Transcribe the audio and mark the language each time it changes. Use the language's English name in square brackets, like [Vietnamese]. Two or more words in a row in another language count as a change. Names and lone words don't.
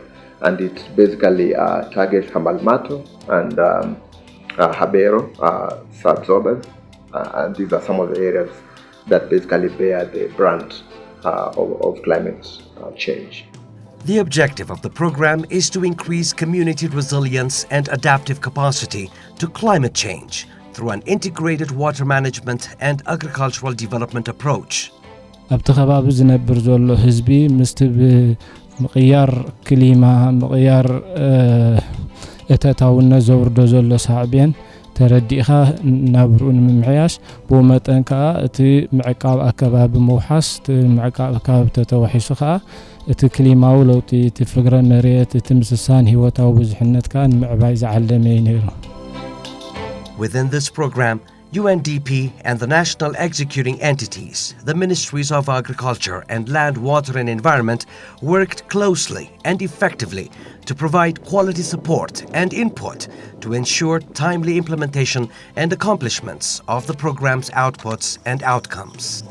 [English] And it basically targets Hamelmalo and Habero subsorbers, and these are some of the areas that basically bear the brunt of climate change. The objective of the program is to increase community resilience and adaptive capacity to climate change through an integrated water management and agricultural development approach. [Tigrinya] ኣብቲ ከባቢ ዝነብር ዘሎ ህዝቢ ምስቲ ምቕያር ክሊማ ምቕያር እተታውነት ዘውርዶ ዘሎ ሳዕብየን ተረዲእኻ ናብሩን ምምሕያሽ ብኡ መጠን ከዓ እቲ ምዕቃብ ኣከባቢ ምውሓስ እቲ ምዕቃብ ኣከባቢ ተተዋሒሱ ከዓ እቲ ክሊማዊ ለውጢ እቲ ፍግረ መሬት እቲ ምስሳን ህይወታዊ ብዙሕነት ከዓ ንምዕባይ ዝዓለመ እዩ ነይሩ። [English] Within this program, UNDP and the national executing entities, the Ministries of Agriculture and Land, Water and Environment, worked closely and effectively to provide quality support and input to ensure timely implementation and accomplishments of the program's outputs and outcomes.